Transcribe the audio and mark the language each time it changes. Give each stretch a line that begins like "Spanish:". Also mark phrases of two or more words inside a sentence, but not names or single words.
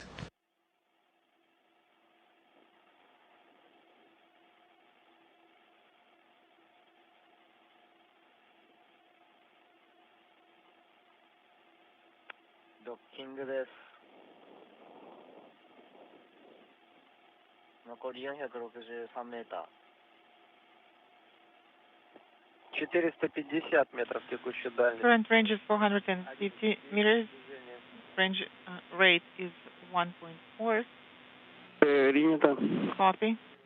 Japanese: — ドッキングです。残り463メーター。
Russian: 450 метров текущая дальность.
English: Current range is 450 meters. Range rate is 1.4.
Russian: Принято.
English: Copy.